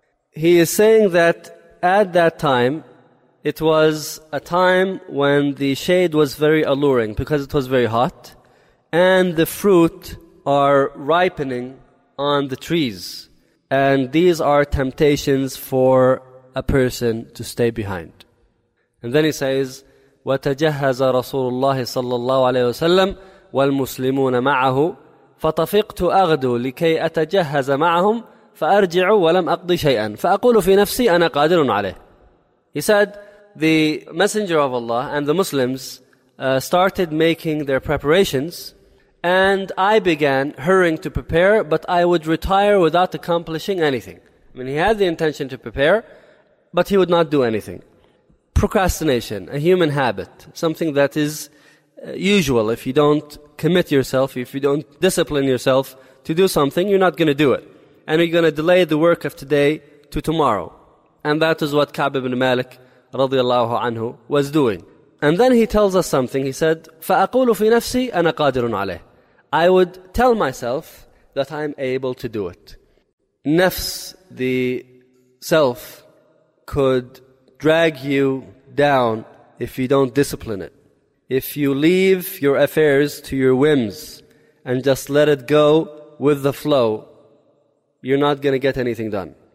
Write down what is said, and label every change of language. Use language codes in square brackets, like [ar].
[en] He is saying that at that time, it was a time when the shade was very alluring because it was very hot, and the fruit are ripening on the trees. And these are temptations for a person to stay behind. And then he says, [ar] وَتَجَهَّزَ رَسُولُ اللَّهِ صَلَّى اللَّهُ عَلَيْهِ وَسَلَّمُ وَالْمُسْلِمُونَ مَعَهُ فَطَفِقْتُ أَغْدُ لِكَيْ أَتَجَهَّزَ مَعَهُمْ فَأَرْجِعُ وَلَمْ أَقْضِ شَيْئًا فَأَقُولُ فِي نَفْسِي أَنَا قَادِرٌ عَلَيْهِ. [en] He said, the Messenger of Allah and the Muslims started making their preparations, and I began hurrying to prepare, but I would retire without accomplishing anything. I mean, he had the intention to prepare, but he would not do anything. Procrastination, a human habit, something that is usual, if you don't commit yourself, if you don't discipline yourself to do something, you're not going to do it. And you're going to delay the work of today to tomorrow. And that is what Ka'b ibn Malik radiallahu anhu was doing. And then he tells us something. He said, [ar] فَأَقُولُ فِي نَفْسِي أَنَا قَادِرٌ عَلَيْهِ. [en] I would tell myself that I'm able to do it. Nafs, the self, could drag you down if you don't discipline it. If you leave your affairs to your whims and just let it go with the flow, you're not going to get anything done.